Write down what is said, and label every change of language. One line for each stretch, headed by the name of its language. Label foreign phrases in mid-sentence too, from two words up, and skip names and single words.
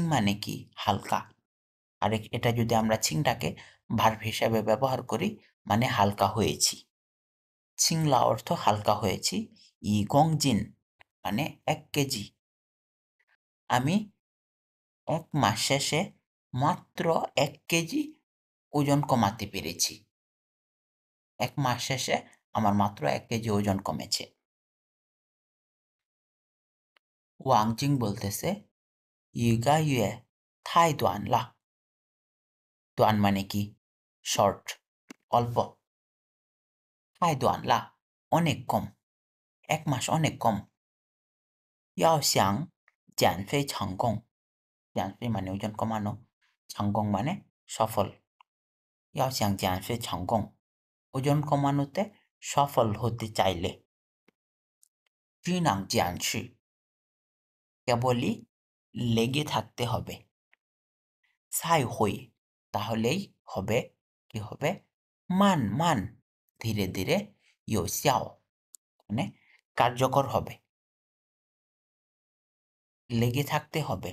Bangla: মানে কি হালকা আর এটা যদি আমরা ছিংটাকে ভার্ব হিসাবে ব্যবহার করি মানে হালকা হয়েছি
Chinese: 轻了
Bangla: অর্থ হালকা হয়েছি
Chinese: 一公斤
Bangla: মানে 1 কেজি আমি এক মাস শেষে মাত্র 1 কেজি ওজন কমাতে পেরেছি এক মাস শেষে আমার মাত্র 1 কেজি ওজন কমেছে ওয়াংজিং বলতেছে
Chinese: 一个月太短了
Bangla: 短 মানে কি শর্ট অল্প
Chinese: 太短了
Bangla: অনেক কম এক মাস অনেক কম
Chinese: 要想减肥成功
Bangla: 减肥 মানে ওজন কমানো 成功 মানে সফল
Chinese: 要想减肥成功
Bangla: ওজন কমানোতে সফল হতে চাইলে
Chinese: 只能坚持
Bangla: কেবলই লেগে থাকতে হবে সাই হই, তাহলেই হবে কি হবে মান মান, ধীরে ধীরে ইউ xiao মানে কার্যকর হবে, লেগে থাকতে হবে।